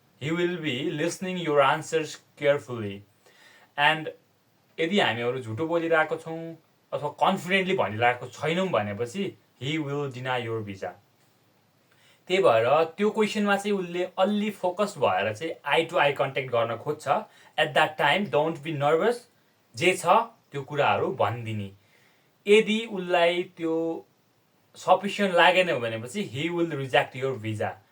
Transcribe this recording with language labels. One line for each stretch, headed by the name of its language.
English: He will be listening your answers carefully. And
Nepali: यदि हामीहरू झुटो बोलिरहेको छौँ अथवा कन्फिडेन्टली भनिरहेको छैनौँ भनेपछि
English: He will deny your visa.
Nepali: त्यही भएर त्यो क्वेसनमा चाहिँ उसले अलि फोकस्ड भएर चाहिँ आई टु आई कन्ट्याक्ट गर्न खोज्छ.
English: At that time don't be nervous.
Nepali: जे छ त्यो कुराहरू भनिदिने. यदि उसलाई त्यो सफिसियन्ट लागेन भनेपछि
English: He will reject your visa.